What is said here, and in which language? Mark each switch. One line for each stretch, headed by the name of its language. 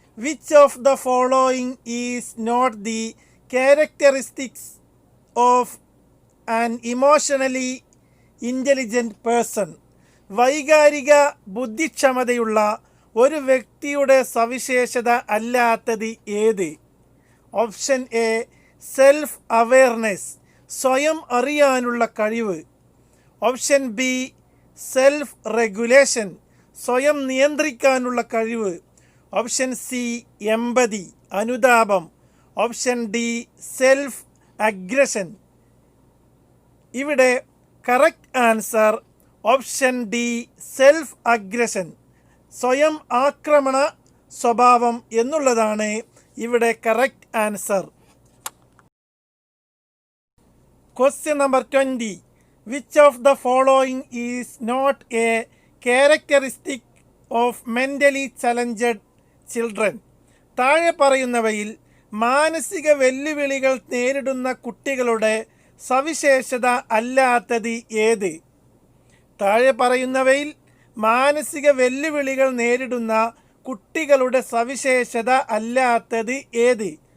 English: Which of the following is not the characteristics of an emotionally intelligent person?
Malayalam: വൈകാരിക ബുദ്ധിക്ഷമതയുള്ള ഒരു വ്യക്തിയുടെ സവിശേഷത അല്ലാത്തത് ഏത്?
English: option A self awareness,
Malayalam: സ്വയം അറിയാനുള്ള കഴിവ്.
English: option B self regulation,
Malayalam: സ്വയം നിയന്ത്രിക്കാനുള്ള കഴിവ്.
English: Option C empathy, അനുതാപം. Option D self aggression. ഇവിടെ correct answer option D self aggression,
Malayalam: സ്വയം ആക്രമണ സ്വഭാവം എന്നുള്ളതാണ് ഇവിടെ
English: Correct answer. Question number 20. Which of the following is not a characteristic of mentally challenged children?
Malayalam: താഴെ പറയുന്നവയിൽ മാനസിക വെല്ലുവിളികൾ നേരിടുന്ന കുട്ടികളുടെ സവിശേഷത അല്ലാത്തത് ഏത്? താഴെ പറയുന്നവയിൽ മാനസിക വെല്ലുവിളികൾ നേരിടുന്ന കുട്ടികളുടെ സവിശേഷത അല്ലാത്തത് ഏത്?